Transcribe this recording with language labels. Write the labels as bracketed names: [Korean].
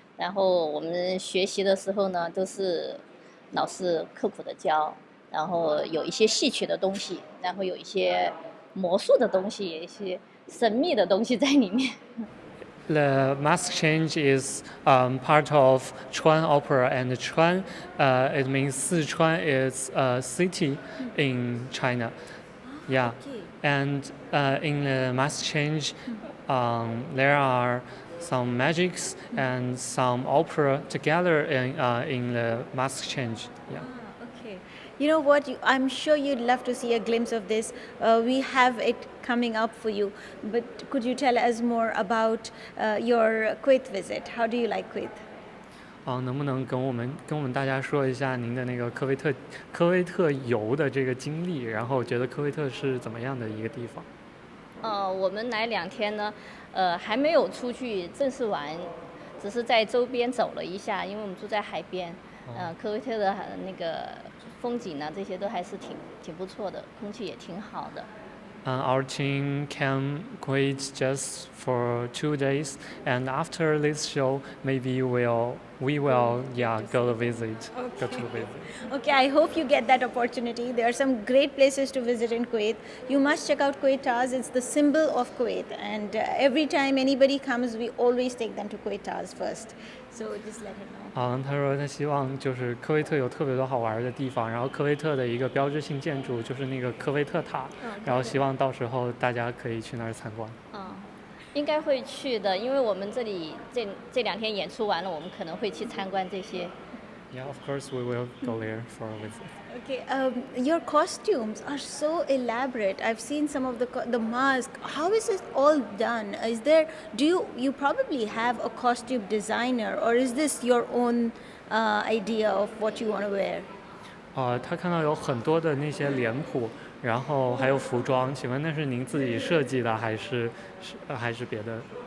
[Chinese] 然后我们学习的时候呢，都是老师刻苦的教，然后有一些戏曲的东西，然后有一些魔术的东西，有一些神秘的东西在里面。 [English] The mask change is part of Chuan opera, and Chuan, it means Sichuan is a city in China. Yeah, and in the mask change, there are some magics and some opera together in the mask change. Yeah. Okay. You know what? I'm sure you'd love to see a glimpse of this. We have it coming up for you. But could you tell us more about your Kuwait visit? How do you like Kuwait? [Chinese] 能不能跟我们大家说一下您的那个科威特游的这个经历？然后觉得科威特是怎么样的一个地方？我们来2天呢，还没有出去正式玩，只是在周边走了一下，因为我们住在海边。科威特的那个风景呢，这些都还是挺不错的，空气也挺好的。 [English] Our team came Kuwait just for 2 days, and after this show, maybe we will go to visit. Okay, I hope you get that opportunity. There are some great places to visit in Kuwait. You must check out Kuwait Towers. It's the symbol of Kuwait, and every time anybody comes, we always take them to Kuwait Towers first. So just let him know. [Chinese] 他说他希望就是科威特有特别多好玩的地方，然后科威特的一个标志性建筑就是那个科威特塔，然后希望到时候大家可以去那儿参观。应该会去的，因为我们这里这2天演出完了，我们可能会去参观这些。 [English] Yeah, of course we will go there for a visit. Okay, your costumes are so elaborate. I've seen some of the mask. How is it all done? Do you probably have a costume designer, or is this your own idea of what you want to wear? [Chinese] 他看到有很多的那些脸谱，然后还有服装，请问那是您自己设计的还是别的？